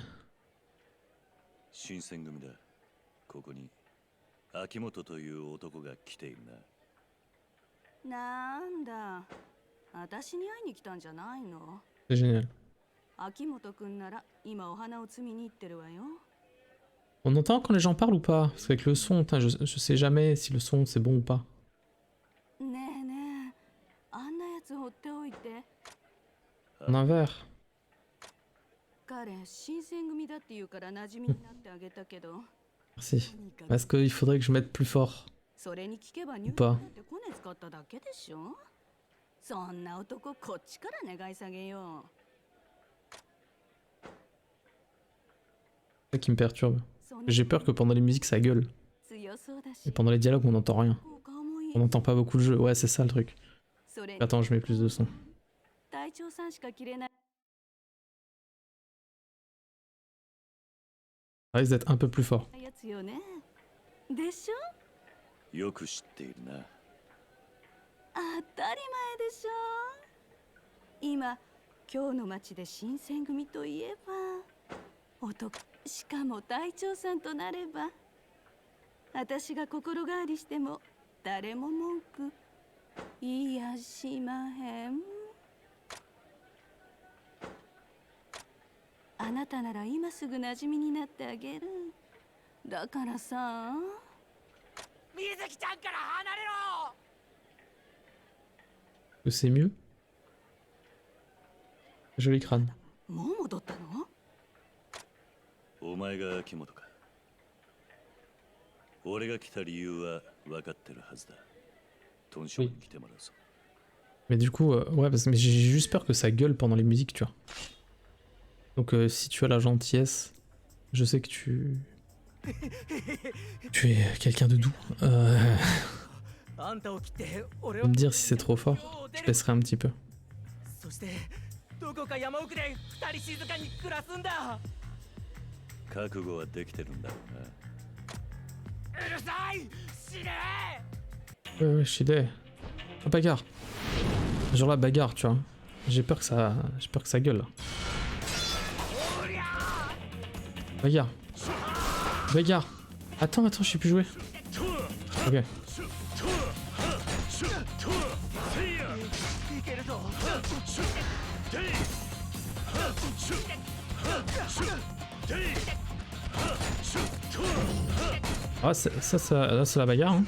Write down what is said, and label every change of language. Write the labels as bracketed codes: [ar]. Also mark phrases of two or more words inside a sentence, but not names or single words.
[ja] 新選組だ。ここに秋元という男が来ているな。なんだ、私に会いに来たんじゃないの？ [fr] C'est génial. [ja] 秋元くんなら今お花を摘みに行ってるわよ。 [fr] On entend quand les gens parlent ou pas? Parce qu'avec le son, je sais jamais si le son c'est bon ou pas. [ja] ねえねえ、あんなやつ放っておいて。 [fr] En un verre. [ja] 彼、新選組だって言うから馴染みになってあげたけど。 [fr] Merci. Parce qu'il faudrait que je mette plus fort. [ja] それに聞けば入 [fr] pas [ja] 院ってコネ使っただけでしょ。そんな男こっちから願い下げよう。 [fr] C'est ça qui me perturbe. J'ai peur que pendant les musiques ça gueule. Et pendant les dialogues on n'entend rien. On n'entend pas beaucoup le jeu. Ouais, c'est ça le truc. Attends, je mets plus de son. Ça risque d'être un peu plus fort. [ja] よく知っているな。当たり前でしょ。今、今日の街で新選組といえば男、しかも隊長さんとなれば、私が心変わりしても誰も文句言いやしまへん。あなたなら今すぐ馴染みになってあげる。だからさ。 [fr] Que c'est mieux? Joli crâne. [ja] もう戻ったの？お前が秋元か。俺が来た理由は分かってるはずだ。トンショーに来てもらうぞ。 [fr] Mais du coup, ouais, mais j'ai juste peur que ça gueule pendant les musiques, tu vois. Donc si tu as la gentillesse, je sais que tu es quelqu'un de doux. De me dire si c'est trop fort, je baisserai un petit peu. [ja] 覚悟はできてるんだろうな。うるさい！死ね！ [fr] Ouais, Shide. Oh, bagarre. Genre la bagarre, tu vois. J'ai peur que ça gueule. Là. Bagarre. Bagarre. Attends, je sais plus jouer. Ok. Ah, là c'est la bagarre. Hein.